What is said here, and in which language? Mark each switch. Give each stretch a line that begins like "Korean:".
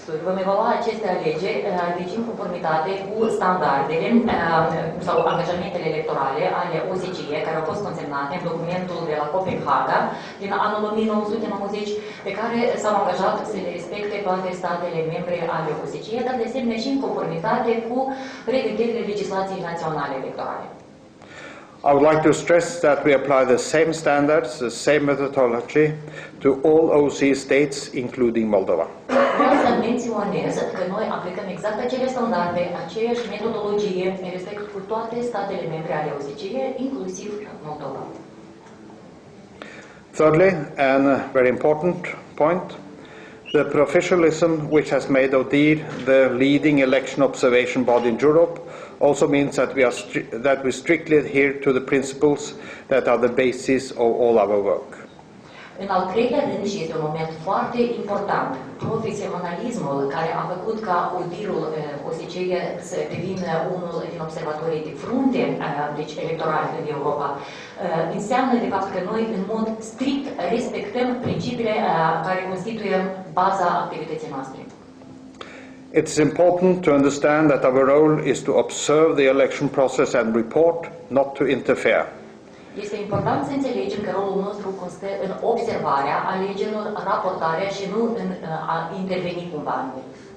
Romanian: Vom evalua aceste alegeri, deci în conformitate cu standardele sau angajamentele electorale ale OSCE, care au fost consemnate în documentul de la Copenhaga din anul 1990, pe care s-au angajat să le respecte toate statele membre ale OSCE, dar de asemenea și în conformitate cu prevederile legislației naționale electorale.
English: I would like to stress that we apply the same standards, the same methodology to all OSCE states, including Moldova.
Romanian: Vreau să menționez că noi aplicăm exact acele standarde, aceeași metodologie, în respect cu toate statele membre ale OSCE, inclusiv Moldova.
English: Thirdly, and a very important point, the professionalism which has made ODIHR the leading election observation body in Europe also means that we strictly adhere to the principles that are the basis of all our work.
Romanian: În al treilea rând, și este un moment foarte important, profesionalismul care a făcut ca ODIHR-ul OSCE să devină unul din observatorii de frunte, deci electorali în Europa, înseamnă de fapt că noi în mod strict respectăm principiile care constituie baza activității noastre.
English: It is important to understand that our role is to observe the election process and report, not to interfere.
Romanian: Este important să înțelegem că rolul nostru constă în observarea alegerilor, raportarea și nu în a interveni cumva în ele.